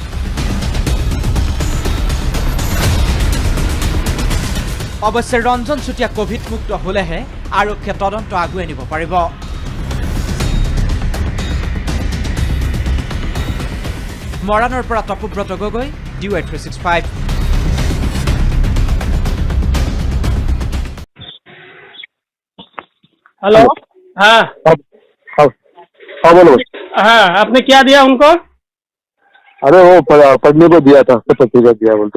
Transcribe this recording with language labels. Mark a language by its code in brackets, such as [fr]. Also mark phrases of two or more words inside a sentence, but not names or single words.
[as] অৱশ্যে ৰঞ্জন চুতীয়া কভিড মুক্ত হ'লেহে আৰক্ষীয়ে তদন্ত আগুৱাই নিব পাৰিব। মৰাণৰ পৰা তপুব্ৰত গগৈ, DY 365। [hi] हेलो, हाँ हाँ बोलो। हाँ, आपने क्या दिया उनको? अरे वो पढ़ने को दिया था, पत्रिका दिया बोलते।